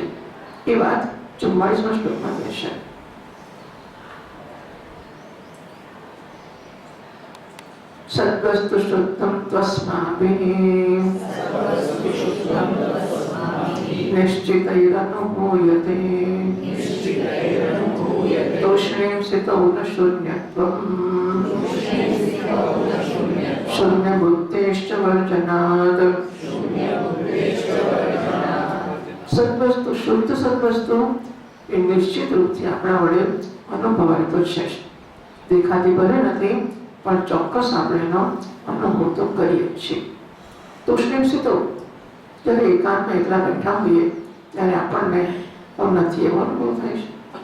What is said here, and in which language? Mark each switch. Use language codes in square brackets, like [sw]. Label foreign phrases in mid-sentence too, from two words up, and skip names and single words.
[gu] એ વાત 44મા શ્લોકમાં કહે છે. [sa] सद्वस्तु शुद्धम त्वस्माभिः निश्चितैरनुभूयते तोष्णीं स्थितौ न शून्यत्वम् शून्यबुद्धेश्च वर्जनात् [gu] સદવસ્તુ શુદ્ધ સદવસ્તુ એ નિશ્ચિત રૂપથી આપણા વડે અનુભવાય તો છે જ. દેખાતી ભલે નથી પણ ચોક્કસ આપણે એનો અનુભવ તો કરીએ છીએ. તોષ્ણીમસિતો જ્યારે એકાંતમાં એકલા બેઠા હોઈએ ત્યારે આપણને હું નથી એવો અનુભવ થાય છે.